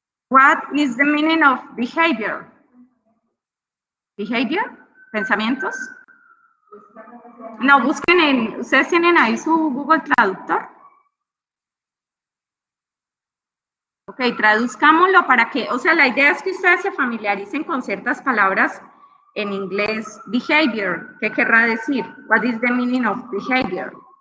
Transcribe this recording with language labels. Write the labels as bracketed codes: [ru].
[en] What is the meaning of behavior? [es] Behavior, pensamientos. No, busquen ustedes tienen ahí su Google Traductor. Ok, traduzcámoslo para que, o sea, la idea es que ustedes se familiaricen con ciertas palabras en inglés. Behavior, ¿qué querrá decir? [en] What is the meaning of behavior?